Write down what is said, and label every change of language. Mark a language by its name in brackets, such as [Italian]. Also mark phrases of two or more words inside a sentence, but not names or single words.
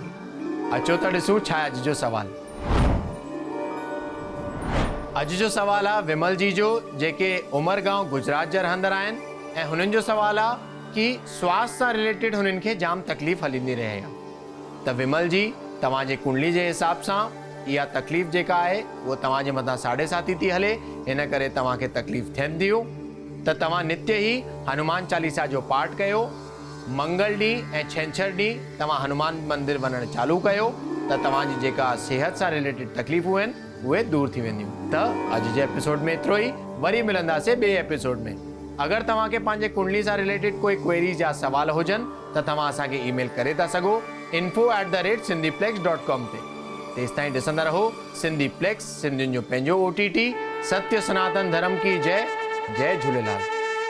[Sindhi] अचो त ॾिसूं छा आहे अॼु जो सवाल। अॼु जो सवाल आहे विमल जी जो, जेके उमरगांव गुजरात जा रहंदड़ आहिनि ऐं हुननि जो सवाल आहे कि स्वास्थ्य सां रिलेटेड हुननि खे जाम तकलीफ़ हलींदी रहे आहे। त विमल जी, तव्हांजे कुंडली जे हिसाब सां इहा तकलीफ़ जेका आहे उहो तव्हांजे मथां 7.5 थी हले, हिन करे तव्हांखे तकलीफ़ थियनि थियूं। त तव्हां नित्य ई हनुमान चालीसा जो पाठ कयो। मंगल ॾींहुं ऐं छंछरु ॾींहुं तव्हां हनुमान मंदिर वञणु चालू कयो त तव्हांजी जेका सिहत सां रिलेटेड तकलीफ़ूं आहिनि उहे दूर थी वेंदियूं। त अॼु जे एपिसोड में एतिरो ई, वरी मिलंदासीं ॿिए एपिसोड में। अगरि तव्हांखे पंहिंजे कुंडली सां रिलेटेड कोई क्वेरीज़ या सवाल हुजनि त तव्हां असांखे ईमेल करे था सघो info@sindhiplex.com ते। तेसिताईं ॾिसंदा रहो सिंधी प्लेक्स, सिंधियुनि जो पंहिंजो OTT। [Hindi] सत्य सनातन धर्म की जय। जय झूलेलाल।